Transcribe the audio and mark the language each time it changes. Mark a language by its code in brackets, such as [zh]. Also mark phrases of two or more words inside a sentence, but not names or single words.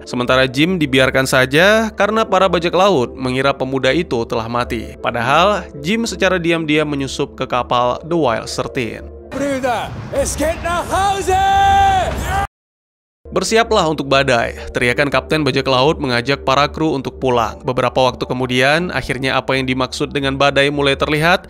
[id] Sementara Jim dibiarkan saja karena para bajak laut mengira pemuda itu telah mati. Padahal Jim secara diam-diam menyusup ke kapal The Wild 13. [de] Brüder, es geht nach Hause! [id] Bersiaplah untuk badai, teriakan Kapten Bajak Laut mengajak para kru untuk pulang. Beberapa waktu kemudian, akhirnya apa yang dimaksud dengan badai mulai terlihat.